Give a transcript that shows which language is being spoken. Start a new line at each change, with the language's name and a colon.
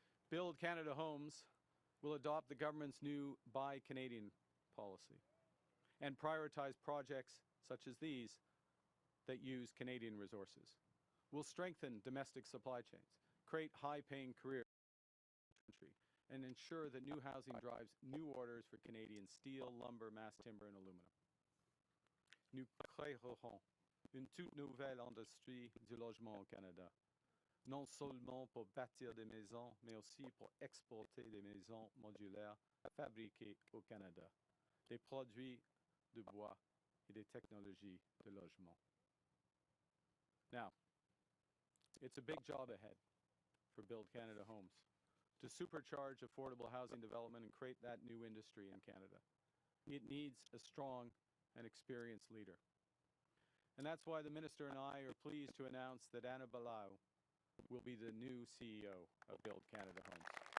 English: Build Canada Homes will adopt the government's new Buy Canadian policy and prioritize projects such as these that use Canadian resources. We'll strengthen domestic supply chains, create high-paying careers in the country, and ensure that new housing drives new orders for Canadian steel, lumber, mass timber, and aluminum.
French: Nous créerons une toute nouvelle industrie du logement au Canada, non seulement pour bâtir des maisons, mais aussi pour exporter des maisons modulaires fabriquées au Canada, des produits de bois et des technologies de logement.
English: Now, it's a big job ahead for Build Canada Homes to supercharge affordable housing development and create that new industry in Canada. It needs a strong and experienced leader. And that's why the Minister and I are pleased to announce that Anna Balau will be the new CEO of Build Canada Homes.